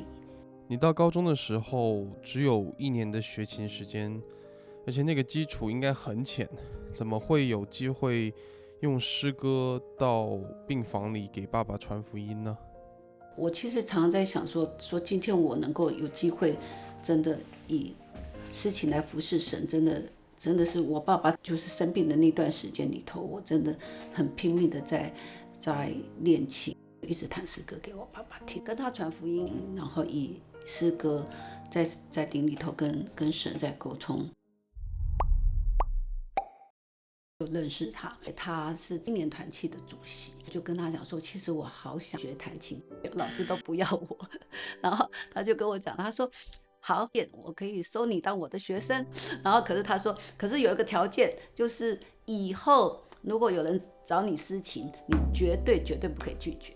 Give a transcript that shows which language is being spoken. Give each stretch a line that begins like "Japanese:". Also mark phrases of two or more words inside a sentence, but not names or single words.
Chinese: 你到高中的时候只有1年的学琴时间，而且那个基础应该很浅，怎么会有机会用诗歌到病房里给爸爸传福音呢？我其实常常在想说今天我能够有機會真的以詩情來服侍神，真的是我爸爸就是生病的那段時間裡頭，我真的很拼命的在練琴，一直彈詩歌給我爸爸聽，跟他傳福音，然後以詩歌在靈裡頭跟神在溝通。就認識他是青年團契的主席，就跟他講說，其實我好想學彈琴，老師都不要我，然後他就跟我講，他說好，我可以收你當我的學生，然後可是他說，可是有一個條件，就是以後如果有人找你詩琴，你絕對不可以拒絕。